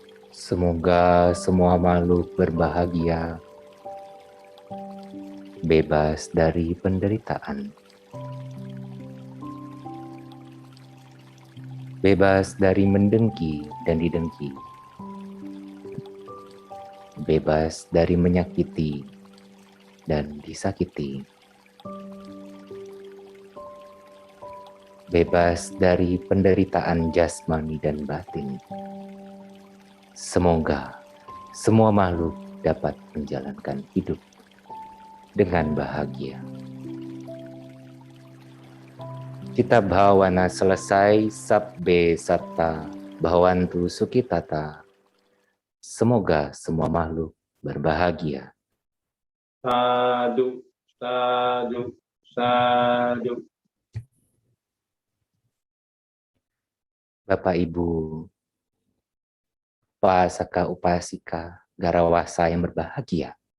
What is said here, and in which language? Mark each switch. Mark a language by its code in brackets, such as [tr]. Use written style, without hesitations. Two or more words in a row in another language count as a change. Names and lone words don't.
[id] Semoga semua makhluk berbahagia, bebas dari penderitaan, bebas dari mendengki dan didengki, bebas dari menyakiti dan disakiti, bebas dari penderitaan jasmani dan batin. Semoga semua makhluk dapat menjalankan hidup dengan bahagia. [pi] Cita bhawana [id] selesai, [pi] sabbe satta bhavantu sukhitata. [id] Semoga semua makhluk berbahagia. [pi] Sadu, sadu, sadu. [id] Bapak Ibu, [pi] upasaka upasika garawasa [id] yang berbahagia.